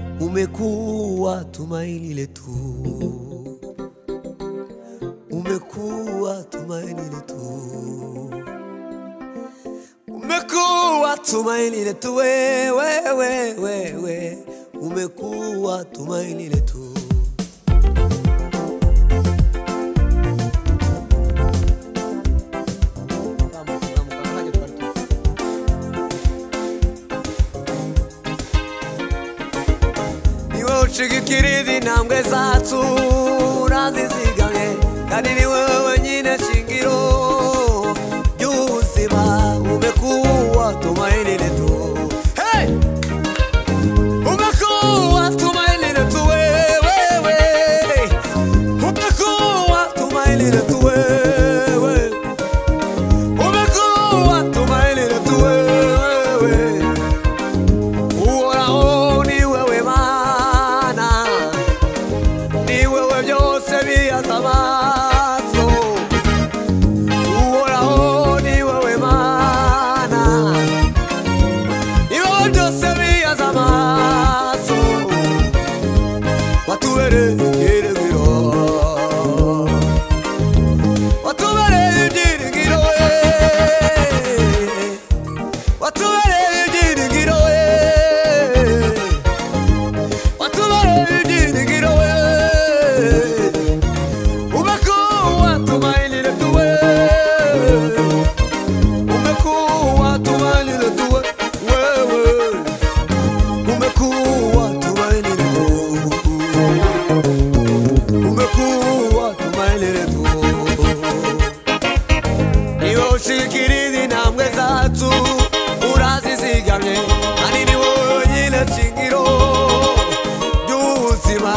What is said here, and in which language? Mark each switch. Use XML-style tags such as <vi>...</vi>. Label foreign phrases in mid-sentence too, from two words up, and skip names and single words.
<sw>umekuwa tumaini letu, umekuwa tumaini letu, umekuwa tumaini letu, wewe umekuwa tumaini letu.</sw> <rw>Ushigikiriza intambwe zacu urazizigamye, kandi ni wewe nyine shingiro ry'ubuzima.</rw> <sw>Umekuwa tumaini letu, hey! Umekuwa tumaini letu, wewe umekuwa tumaini letu, wewe umekuwa tumaini letu, wewe</sw> <rw>uhoraho ni wewe Mana, ni wewe byose bihaza amaso. Uhoraho ni wewe Mana, ni wewe byose bihaza amaso. Watubereye ibyiringiro, watubereye ibyiringiro, watubereye ibyiringiro, watubereye ibyiringiro.</rw> <sw>Umekuwa tumaini letu, umekuwa tumaini letu, wewe umekuwa tumaini letu, umekuwa tumaini letu.</sw> <rw>Niwe ushikiriza intambwe zacu urazizigamye, kandi ni wowe nyine shingiro ry'ubuzima.</rw>